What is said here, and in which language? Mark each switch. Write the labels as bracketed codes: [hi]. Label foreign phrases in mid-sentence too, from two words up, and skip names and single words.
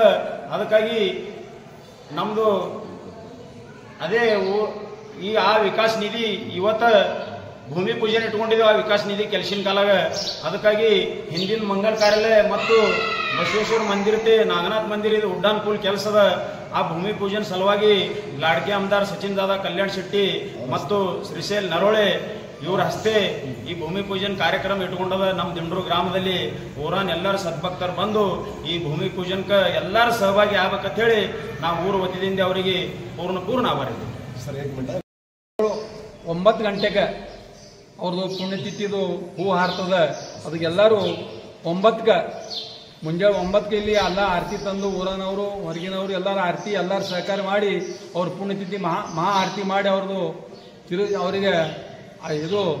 [kn] ಅದಕ್ಕಾಗಿ ನಮ್ಮದು ಅದೇ ಈ ಆ ವಿಕಾಸ ನಿಧಿ ಇವತ್ತು ಭೂಮಿ ಪೂಜೆ ಇಟ್ಕೊಂಡಿದ್ದೇವೆ ಆ ವಿಕಾಸ ನಿಧಿ ಕೆಲಸಿನ ಕಾಲಾಗ। ಅದಕ್ಕಾಗಿ ಹಿಂದಿನ ಮಂಗಲ ಕಾರ್ಯಾಲಯ ಮತ್ತು ಬಸವೇಶ್ವರ ಮಂದಿರತೆ ನಾಗನಾಥ್ ಮಂದಿರ ಇದು ಉಡ್ಡಾನ್ ಪೂಲ್ ಕೆಲಸದ ಆ ಭೂಮಿ ಪೂಜನ್ ಸಲುವಾಗಿ [mr] लाडके आमदार [kn] सचिन दादा कल्याण शेट्टी ಮತ್ತು ಶ್ರೀಶೈಲ್ ನರೋಳೆ ಇವರ ಹಸ್ತೆ ಈ ಭೂಮಿ ಪೂಜನ್ ಕಾರ್ಯಕ್ರಮ ಇಟ್ಕೊಂಡದ। ನಮ್ಮ ದಿನೂರು ಗ್ರಾಮದಲ್ಲಿ ಊರಾನ್ ಎಲ್ಲರೂ ಸದ್ಭಕ್ತರು ಬಂದು ಈ ಭೂಮಿ ಪೂಜನ್ಕ ಎಲ್ಲರೂ ಸಹಭಾಗಿ ಆಗಬೇಕಂತ ಹೇಳಿ ನಾವು ಊರು ವತಿಯಿಂದ ಅವರಿಗೆ ಪೂರ್ಣ ಆಭಾರ ಇದ್ದೀವಿ ಸರ್। 9 ಗಂಟೆಗೆ ಅವ್ರದ್ದು ಪುಣ್ಯತಿಥಿದು ಹೂ ಹಾರ್ತದ, ಅದಕ್ಕೆಲ್ಲರೂ 9ಕ್ಕೆ ಮುಂಜಾನೆ 9ಕ್ಕೆ ಇಲ್ಲಿ ಎಲ್ಲ ಆರತಿ ತಂದು ಊರನವರು ಹೊರಗಿನವರು ಎಲ್ಲರ ಆರತಿ ಎಲ್ಲರೂ ಸಹಕಾರ ಮಾಡಿ ಅವ್ರ ಪುಣ್ಯತಿಥಿ ಮಹಾ ಆರತಿ ಮಾಡಿ ಅವ್ರದ್ದು ಅವರಿಗೆ ಇದು